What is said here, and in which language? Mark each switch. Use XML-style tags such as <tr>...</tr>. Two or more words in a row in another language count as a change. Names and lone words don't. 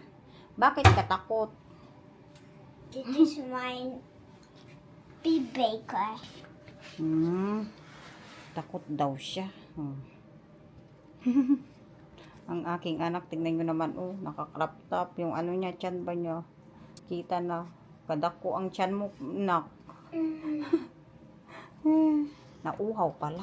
<tl>Bakit ka takot?</tl> <nl>dit is mijn piepbeker.</nl> <tl>Takot daw siya. Ang aking anak, tingnan nyo naman, nakakrop top. Yung ano niya, tiyan ba niya? Kita na. Kadako ang tiyan mo, nak. Nauhaw pala.</tl>